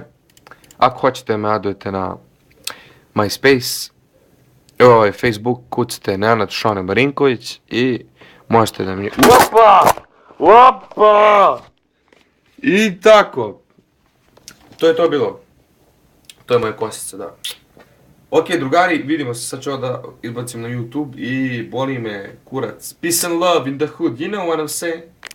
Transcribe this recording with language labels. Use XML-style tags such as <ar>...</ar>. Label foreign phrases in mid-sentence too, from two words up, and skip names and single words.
<sr>Ako hoćete me adujete na MySpace, Facebook, kucite Nenad Šone Marinković i možete da mi... Opa! I tako. To je to bilo. To je moja kosica, da. Ok, drugari, vidimo se, sad ću ovo da izbacim na YouTube i boli me kurac.</sr> <en>Peace and love in the hood, you know what I'm saying?</en>